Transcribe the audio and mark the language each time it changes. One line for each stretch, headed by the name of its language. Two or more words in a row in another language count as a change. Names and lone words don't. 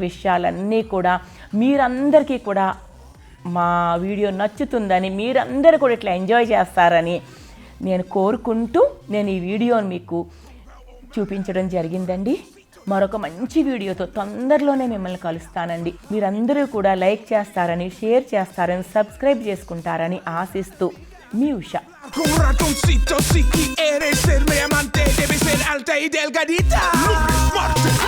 Telugu: విషయాలన్నీ కూడా మీరందరికీ కూడా మా వీడియో నచ్చుతుందని, మీరందరూ కూడా ఇట్లా ఎంజాయ్ చేస్తారని నేను కోరుకుంటూ నేను ఈ వీడియోని మీకు చూపించడం జరిగిందండి. మరొక మంచి వీడియోతో తొందరలోనే మిమ్మల్ని కలుస్తానండి. మీరందరూ కూడా లైక్ చేస్తారని, షేర్ చేస్తారని, సబ్స్క్రైబ్ చేసుకుంటారని ఆశిస్తూ మీ ఉషా.
Spanish: Un ratoncito, si quieres ser mi amante, debes ser alta y delgadita. Lunes, martes.